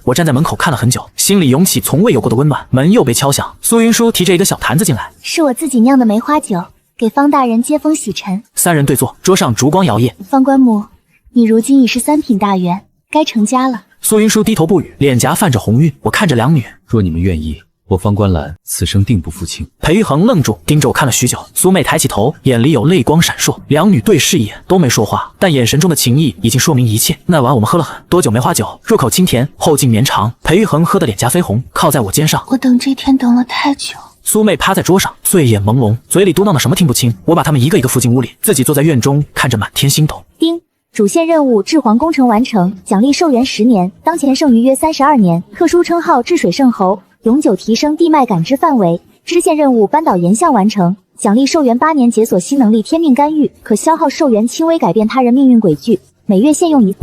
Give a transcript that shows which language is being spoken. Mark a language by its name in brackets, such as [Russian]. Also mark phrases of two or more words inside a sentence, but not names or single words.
[Chinese] 我站在門口看了很久，心裡湧起從未有過的溫暖。門又被敲響，蘇雲舒提着一個小壇子進來，是我自己釀的梅花酒，給方大人接風洗塵。 3人對坐，桌上燭光搖曳。方官母，你如今已是3品大員，該成家了。蘇雲舒低頭不語，臉頰泛着紅暈。我看着兩女，若你們願意，我方官蘭此生定不負卿。裴玉衡愣住，盯着我看了許久。蘇妹抬起頭，眼裡有淚光閃爍。兩女對視一眼，都沒說話，但眼神中的情意已經說明一切。那晚我們喝了很多酒梅花酒，入口清甜，後勁綿長。裴玉衡喝得臉頰绯紅，靠在我肩上。我等這天等了太久。蘇妹趴在桌上，醉眼朦朧，嘴裡嘟囔的什麼聽不清。我把他們一個一個扶進屋裡，自己坐在院中，看着滿天星斗。丁，主線任務治皇工程完成，獎勵壽元10年，當前剩餘約32年，特殊稱號治水聖侯，永久提升地脈感知範圍。支線任務扳倒嚴相完成，獎勵壽元8年，解鎖新能力天命干預，可消耗壽元輕微改變他人命運軌跡，每月限用1。